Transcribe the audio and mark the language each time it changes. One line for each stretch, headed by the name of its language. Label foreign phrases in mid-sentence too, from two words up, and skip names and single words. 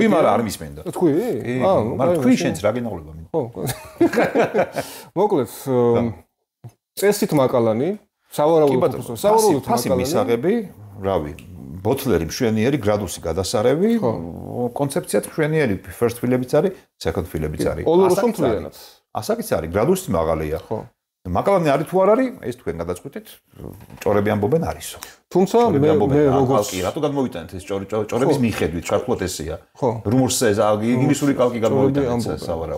Georgian: თქვი მაგრამ არ მისმენდა. თქვი? მაგრამ თქვი შენც რა გენაღლება მინდა. ხო. მოკლედ წესით მაკალანი, სავარაუდოდ ფასი მისაღები, რავი, ბოთლერი მშვენიერი, გრადუსი გადასარევი, კონცეფციად მშვენიერი,
English: first fill-
Georgian: ებიც არის,
English: second fill-
Georgian: ებიც არის. ოლოროსო მთლიანად. ასაკიც არის, გრადუსიც მაღალია. ხო. მაკალანი არის თუ არ არის, ეს თქვენ გადაწყვეტეთ, ჭორები ამბობენ არისო. თუმცა მე როგორც რატო გადმოვიტანეთ ეს ჭორების მიხედვით, ჩართულად ესეა. რუმორსე ინგლისური კალკი გადმოვიტანეთ სავარაუდოდ, ხო?